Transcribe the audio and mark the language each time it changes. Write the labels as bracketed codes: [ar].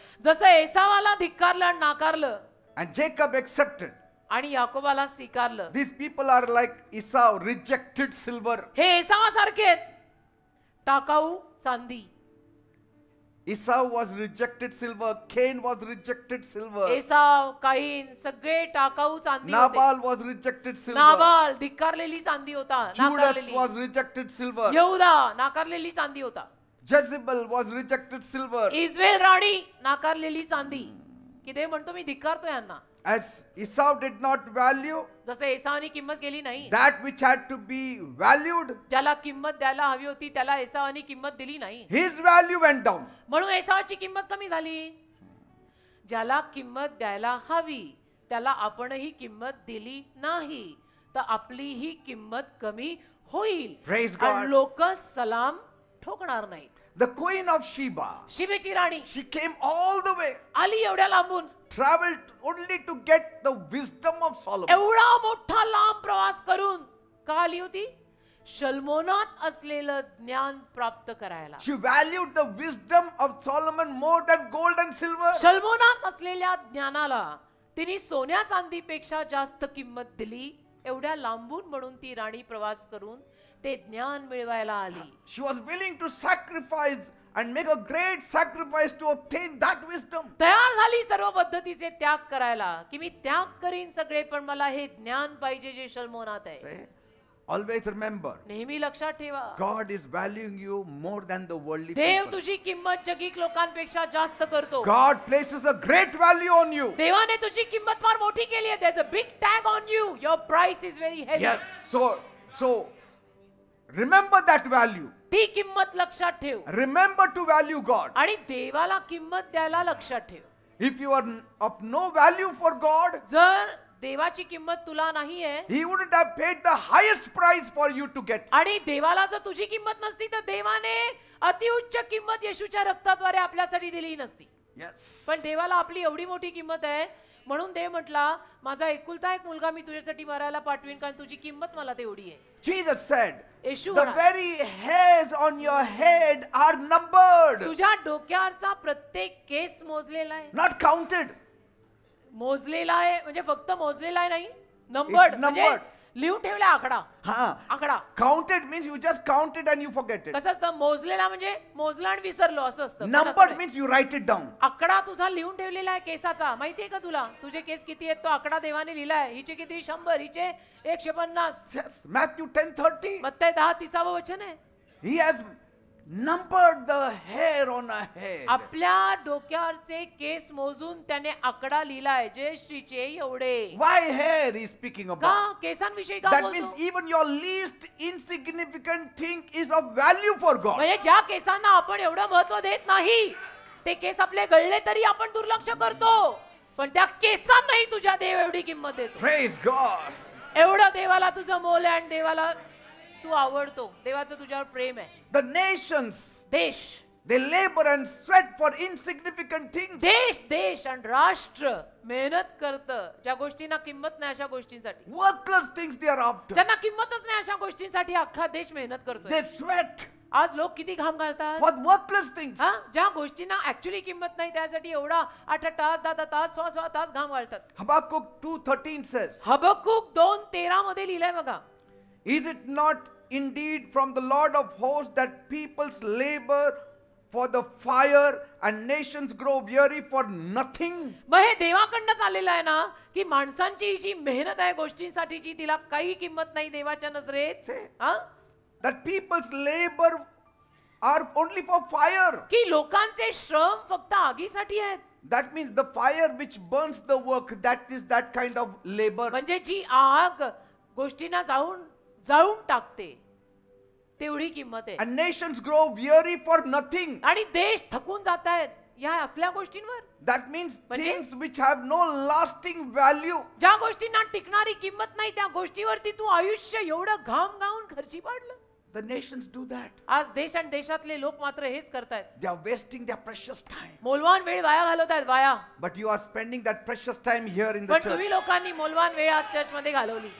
[mr] जसं एसावाला धिक्कारलं आणि नाकारलं [en] and Jacob accepted, [mr] आणि याकोबाला स्वीकारलं. [en] these people are like Esau, rejected silver. [mr] हे एसावासारखे आहेत. टाकाऊ चांदी. [en] Esau was rejected silver. Cain was rejected silver. [mr] Esau, काईन सगळे टाकाऊ चांदी होते. [en] Nabal was rejected silver. [mr] Nabal धिक्कारलेली चांदी होता. [en] Judas [mr] नाकारलेली. [en] was rejected silver. [mr] यहूदा नाकारलेली चांदी होता. [en] Jezebel was rejected silver. [mr] Israel राणी नाकारलेली चांदी. की देव म्हणतो मी धिक्कारतो यांना. [en] As Esau did not value [mr] जसं एसावाने किंमत केली नाही. [en] that which had to be valued, [mr] ज्याला किंमत द्यायला हवी होती त्याला एसावाने किंमत दिली नाही. [en] his value went down. [mr] म्हणून एसावाची किंमत कमी झाली. ज्याला किंमत द्यायला हवी त्याला आपणही किंमत दिली नाही तर आपली ही किंमत कमी होईल. [en] Praise God. [mr] आणि लोक सलाम ठोकणार नाहीत. [en] The Queen of Sheba, [mr] शिबेची Rani [en] she came all the way, [mr] आली एवढ्या लांबून. [en] traveled only to get the wisdom of Solomon. [mr] एवढा मोठा लांब प्रवास करून का आली होती? शल्मोनात असलेलं ज्ञान प्राप्त करायला. [en] She valued the wisdom of Solomon more than gold and silver. [mr] शल्मोनात असलेल्या ज्ञानाला तिने सोन्या चांदीपेक्षा जास्त किंमत दिली. एवढ्या लांबून म्हणून ती राणी प्रवास करून ते ज्ञान मिळवायला आली. [en] She was willing to sacrifice and make a great sacrifice to obtain that wisdom. [mr] तयार झाली सर्व पद्धतीचे त्याग करायला की मी त्याग करीन सगळे पण मला हे ज्ञान पाहिजे जे शल्मोनात आहे. [en] See? Always remember, [mr] नेहमी लक्षात ठेवा [en] God is valuing you more than the worldly [mr] Dev [en] people. [mr] तुझी किंमत जगिक लोकांपेक्षा जास्त करतो. [en] God places a great value on you. [mr] देवाने तुझी किंमत फार मोठी केली आहे. [en] There's a big tag on you. Your price is very heavy. Yes. So remember that value. [mr] ती किंमत लक्षात ठेव. [en] Remember to value God. [mr] आणि देवाला किंमत द्यायला लक्षात ठेव. [en] If you are of no value for God, [mr] जर देवाची किंमत तुला नाहीये [en] He wouldn't have paid the highest price for you to get. [mr] आणि देवाला जर तुझी किंमत नसती तर देवाने अतिउच्च किंमत येशूच्या रक्ताद्वारे आपल्यासाठी दिली नसती. [en] Yes. [mr] पण देवाला आपली एवढी मोठी किंमत आहे म्हणून देव म्हटला माझा एकुलता एक मुलगा मी तुझ्यासाठी मरायला पाठवीन कारण तुझी किंमत मला तेवढी आहे. [en] Jesus said, [mr] येशू [en] the [mr] म्हणाला, [en] very hairs on your head are numbered, [mr] तुझ्या डोक्यावरचा प्रत्येक केस मोजलेला आहे. [en] not counted. [mr] मोजलेला आहे म्हणजे फक्त मोजलेला आहे नाही, नंबर्ड म्हणजे [en] numbered. [mr] लिहून ठेवला आकडा. आकडा [en] Counted means you just count it and you forget it. [mr] कसं असतं, मोजलेला म्हणजे मोजला आणि विसरलो असं असतं. पण असं [en] Numbered [mr] नाही. [en] means you write it down. [mr] आकडा तुझा लिहून ठेवलेला आहे केसाचा. माहितीये का तुला तुझे केस किती आहेत तो आकडा देवाने लिहिलाय. हिचे किती 100, हिचे 150. [en] Yes. Matthew 10:30. [mr] मत्तई 10:30 वचन आहे. [en] He has numbered the hair on a head. [mr] आपल्या डोक्यावरचे केस मोजून त्याने आकडा लिहिलाय. जयश्रीचे एवढे. [en] Why hair he is speaking [mr] का [en] about? [mr] केसांविषयी का [en] That means [mr] बोलतो? [en] even your least insignificant thing is of value for God. [mr] म्हणजे ज्या केसांना आपण एवढं महत्व देत नाही ते केस आपले गळले तरी आपण दुर्लक्ष करतो पण त्या केसांनाही तुझ्या देव एवढी किंमत देतो. [en] Praise God. [mr] एवढं देवाला तुझं मोल आहे आणि देवाला तू आवडतो. देवाचं तुझ्यावर प्रेम आहे. [en] The nations, [mr] देश [en] they labor and sweat for insignificant things. [mr] देश आणि राष्ट्र मेहनत करतं ज्या गोष्टींना किंमत नाही अशा गोष्टींसाठी. [en] Worthless things they are after. [mr] ज्यांना किंमतच नाही अशा गोष्टींसाठी अख्खा देश मेहनत करतो. [en] They sweat [mr] आज लोक किती घाम घालतात [en] for worthless things. [mr] हा ज्या गोष्टींना ऍक्च्युअली किंमत नाही त्यासाठी एवढा 8 तास 10 तास 16 तास घाम घालतात. [en] Habakkuk 2:13 says, [mr] हबक्कूक 2:13 मध्ये लिहिलंय बघा. [en] is it not indeed from the Lord of hosts that peoples labor for the fire and nations grow weary for nothing? [mr] मग हे देवाकडनं चाललेलं आहे ना की माणसांची जी मेहनत आहे गोष्टींसाठीची तिला काही किंमत नाही देवाच्या नजरेत. [en] Say. [mr] हा? [en] That people's labor are only for fire. [mr] की लोकांचे श्रम फक्त आगीसाठी आहेत. [en] That means the fire which burns the work, that is that kind of labor. [mr] म्हणजे जी आग गोष्टींना जाळून टाकते तेवढी किंमत आहे. [en] And nations grow weary for nothing. [mr] आणि देश थकून जात आहेत या असल्या गोष्टींवर. [en] That means [mr] म्हणजे? [en] things which have no lasting value. [mr] ज्या गोष्टींना टिकणारी किंमत नाही त्या गोष्टीवरती तू आयुष्य एवढं घाम गाऊन खर्ची पाडलं. [en] The nations do that. [mr] आज देश आणि देशातले लोक मात्र हेच करतायत. [en] They are wasting their precious time. [mr] मोलवान वेळ वाया घालवतायत वाया. [en] But you are spending that precious time here in the [mr] पण [en] church. [mr] तुम्ही लोकांनी मोलवान वेळ आज चर्च मध्ये घालवली.